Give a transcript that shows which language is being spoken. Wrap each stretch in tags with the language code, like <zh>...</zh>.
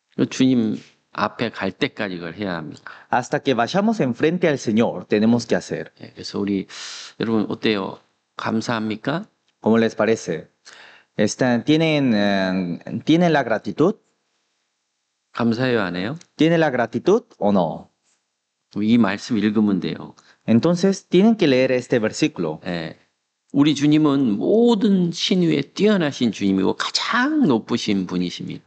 <ko>주님 앞에 갈 때까지 그걸 해야 합니다.</ko> <es>hasta que vayamos enfrente al Señor. Tenemos que hacer.</es> <ko>예, 그래서 우리 여러분 어때요? 감사합니까?</ko> <es>¿Cómo les parece? ¿Tienen la gratitud?</es> <ko>감사해요, 안 해요?</ko> <es>¿Tienen la gratitud o no?</es> <ko>이 말씀 읽으면 돼요.</ko> <es>Entonces tienen que leer este versículo.</es> <ko>예, 우리 주님은 모든 신위에 뛰어나신 주님이고 가장 높으신 분이십니다.</ko>